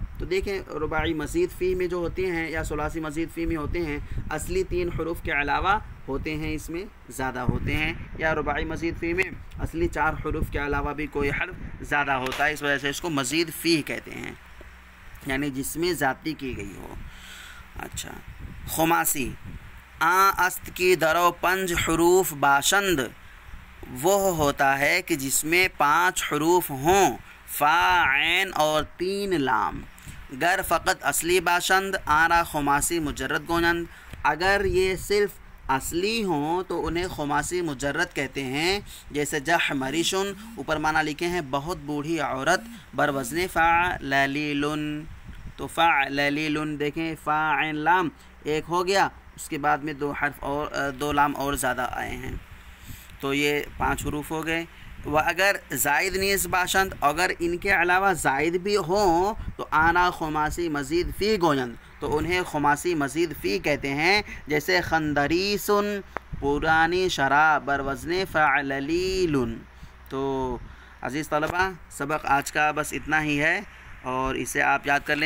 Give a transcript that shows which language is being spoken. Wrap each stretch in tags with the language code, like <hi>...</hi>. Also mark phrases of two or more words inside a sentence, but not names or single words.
<ur>تو دیکھیں رباعی مزید فی میں جو ہوتے ہیں یا ثلاثی مزید فی میں ہوتے ہیں، اصلی 3 حروف کے علاوہ ہوتے ہیں، اس میں زیادہ ہوتے ہیں، یا رباعی مزید فی میں اصلی 4 حروف کے علاوہ بھی کوئی حرف زیادہ ہوتا ہے، اس وجہ سے اس کو مزید فی کہتے ہیں، یعنی جس میں زیادتی کی گئی ہو۔</ur> <fa>اچھا، خماسی است کی درو 5 حروف باشند،</fa> <ur>وہ ہوتا ہے کہ جس میں 5 حروف ہوں، فا، عین اور</ur> <fa>3 لام، گر فقط اصلی باشند آرا خماسی مجرد گونند،</fa> <ur>اگر یہ صرف اصلی ہوں تو انہیں خماسی مجرد کہتے ہیں، جیسے جح مریشن، اوپر معنی لکھے ہیں بہت بوڑھی عورت، بر وزن فعللیلن، تو فعللیلن دیکھیں فا عین لام ایک ہو گیا، اس کے بعد میں 2 حرف اور 2 لام اور زیادہ آئے ہیں، تو یہ 5 حروف ہو گئے۔</ur> <fa>و اگر زائد نیز باشند،</fa> <ur>اگر ان کے علاوہ زائد بھی ہوں تو</ur> <fa>آنا خماسی مزید فی گویند،</fa> <ur>تو انہیں خماسی مزید فی کہتے ہیں، جیسے خندریسن پرانی شراب، بر وزن فعللیلن۔ تو عزیز طلبہ، سبق آج کا بس اتنا ہی ہے، اور اسے آپ یاد کر لیں۔</ur>